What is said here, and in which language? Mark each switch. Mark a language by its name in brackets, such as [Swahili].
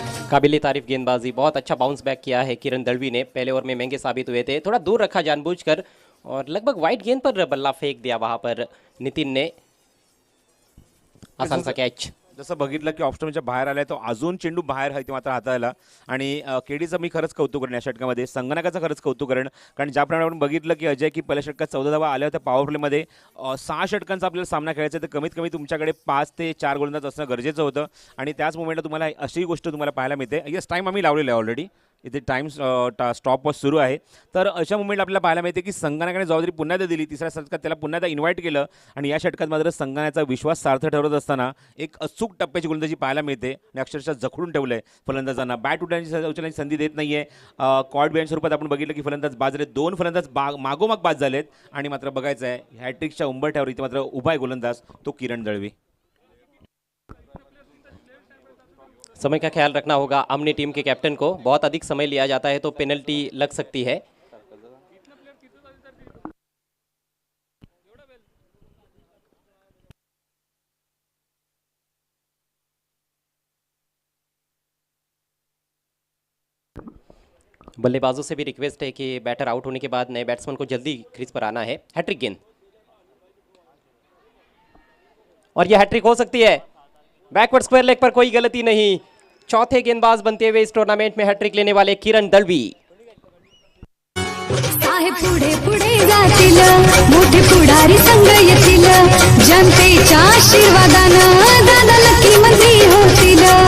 [Hindi] काबिल तारीफ गेंदबाजी, बहुत अच्छा बाउंस बैक किया है किरण दलवी ने. पहले ओवर में महंगे साबित हुए थे, थोड़ा दूर रखा जानबूझकर और लगभग वाइड गेंद पर बल्ला फेंक दिया वहां पर नितिन ने. आसान सा कैच. [Marathi] जसं बघितलं की ऑफस्टॉपच्या बाहेर आलाय तो, अजून चेंडू बाहेर आहे ते मात्र हाताळला. आणि केडीचं मी खरंच कौतुक करेन या षटकामध्ये, संगणकाचं खरंच कौतुक करेन. कारण ज्याप्रमाणे आपण बघितलं की अजय की पहिल्या षटकात 14 धावा आल्या होत्या पॉवर प्लेमध्ये, 6 षटकांचा आपल्याला सामना खेळायचा तर कमीत कमी तुमच्याकडे 5 ते 4 गोलंदाज असणं गरजेचं होतं. आणि त्याच मोमेंटला तुम्हाला अशी गोष्ट तुम्हाला पाहायला मिळते. येस, टाईम आम्ही लावलेला आहे ऑलरेडी, इथे टाइम स्टॉपवॉच सुरू आहे. तर अशा मुवमेंट आपल्याला पाहायला मिळते की संगणकाने जबाबदारी पुन्हा एकदा दिली, तिसऱ्या षटकात त्याला पुन्हा एकदा इन्व्हाइट केलं. आणि या षटकात मात्र संगणकाचा विश्वास सार्थ ठरवत असताना एक अचूक टप्प्याची गोलंदाजी पाहायला मिळते आणि अक्षरशः जखडून ठेवलं आहे फलंदाजांना. बॅट उचलण्याची संधी देत नाही आहे. कॉर्ड बिहाइंड स्वरूपात आपण बघितलं की फलंदाज बाद झाले, 2 फलंदाज मागोमाग बाद झालेत. आणि मात्र बघायचं आहे हॅट्रिकच्या उंबरठ्यावर इथे मात्र उभा आहे गोलंदाज तो किरण दळवी. [Hindi] समय का ख्याल रखना होगा अपनी टीम के कैप्टन को. बहुत अधिक समय लिया जाता है तो पेनल्टी लग सकती है. बल्लेबाजों से भी रिक्वेस्ट है कि बैटर आउट होने के बाद नए बैट्समैन को जल्दी क्रीज पर आना है. हैट्रिक गेंद और यह हैट्रिक हो सकती है. बैकवर्ड स्क्वायर लेग पर कोई गलती नहीं. चौथे गेंदबाज बनते हुए इस टूर्नामेंट में हैट्रिक लेने वाले किरण दलवी. [Marathi] साहेब पुढे पुढे जातील मोठे पुढारी संघ येतील जनतेच्या आशीर्वादानं दादा नक्की मंत्री होतील.